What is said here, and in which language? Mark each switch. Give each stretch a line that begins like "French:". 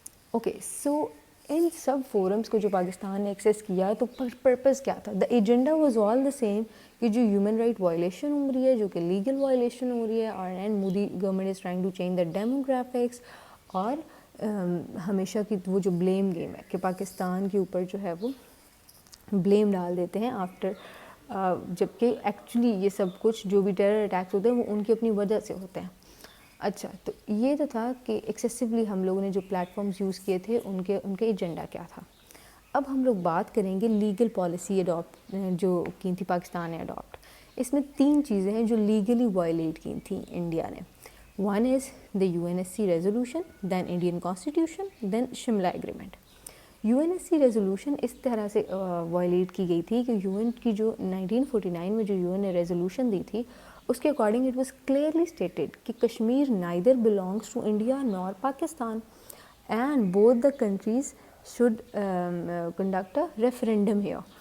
Urdu: Okay, سو ان سب forums کو جو پاکستان نے ایکسیس کیا تو پرپز کیا تھا؟
English: the agenda was all the same
Urdu: کہ جو ہیومن رائٹ وائلیشن ہو رہی ہے, جو کہ لیگل وائلیشن ہو رہی ہے, اور
English: and Modi government is trying to change the demographics,
Urdu: اور ہمیشہ کی وہ جو بلیم گیم ہے کہ پاکستان کے اوپر جو ہے وہ بلیم ڈال دیتے ہیں آفٹر, جبکہ ایکچولی یہ سب کچھ جو بھی ٹیرر اٹیکس ہوتے ہیں وہ ان کی اپنی وجہ سے ہوتے ہیں. اچھا, تو یہ تو تھا کہ ایکسیسولی ہم لوگوں نے جو پلیٹ فارمز یوز کیے تھے ان کے ایجنڈا کیا تھا. اب ہم لوگ بات کریں گے لیگل پالیسی اڈاپٹ جو کی تھی پاکستان نے اڈاپٹ. اس میں 3 چیزیں ہیں جو لیگلی وائلیٹ کی تھیں انڈیا نے.
English: One is the UNSC resolution, then Indian constitution, then Shimla agreement.
Urdu: UNSC resolution اس طرح سے وائلیٹ کی گئی تھی کہ UN کی جو 1949 میں جو UN نے ریزولوشن دی تھی اس کے according
English: It was clearly stated کہ Kashmir neither belongs to India nor Pakistan, and both the countries should conduct a referendum here.